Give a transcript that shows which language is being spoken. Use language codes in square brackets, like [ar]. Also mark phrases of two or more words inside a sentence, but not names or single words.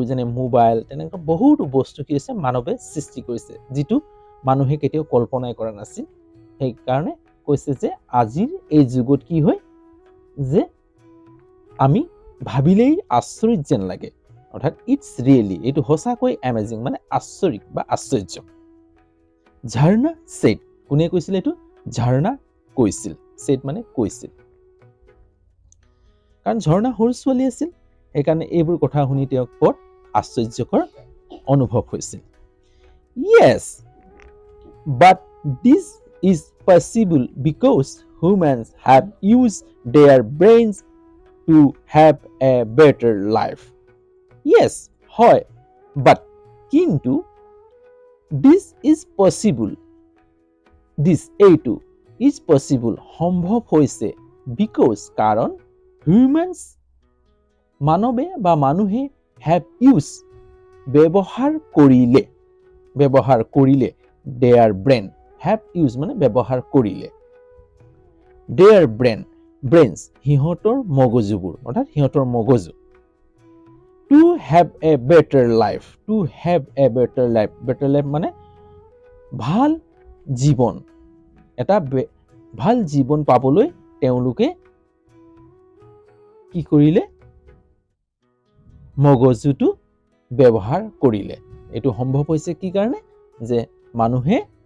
[as] যেনে মোবাইল তেনেকুৱা বহুতো বস্তু কি হৈছে মানৱে সৃষ্টি কৰিছে যিটো মানুহে কেতিয়াও কল্পনাই কৰা নাছিল সেইকাৰণে কৈছে যে আজিৰ এই যুগত কি হয় যে আমি ভাবিলেই আচৰিত যেন লাগে অৰ্থাৎ [en] it's really [as] এইটো সঁচাকৈ এমেজিং মানে আচৰিত বা আশ্চৰ্য ঝৰ্ণা সেট কোনে কৈছিল এইটো ঝৰ্ণা কৈছিল সেট মানে কৈছিল কাৰণ ঝৰ্ণা সৰু ছোৱালী আছিল সেইকাৰণে এইবোৰ কথা শুনি তেওঁক বৰ আশ্চৰ্যকৰ অনুভৱ হৈছিল [en] yes but this is possible because humans have used their brains to have a better life yes হয় but কিন্তু this is possible এইটো is possible [as] সম্ভৱ হৈছে [en] because কাৰণ humans [as] মানৱে বা মানুহে [en] have used ব্যৱহাৰ [as] কৰিলে [en] their brain have used [as] মানে ব্যৱহাৰ কৰিলে [en] their brains [as] সিহঁতৰ মগজুবোৰ অৰ্থাৎ সিহঁতৰ মগজু [en] to have a better life better life [as] মানে ভাল জীৱন এটা ভাল জীৱন পাবলৈ তেওঁলোকে কি কৰিলে মগজুটো ব্যৱহাৰ কৰিলে এইটো সম্ভৱ হৈছে কি কাৰণে যে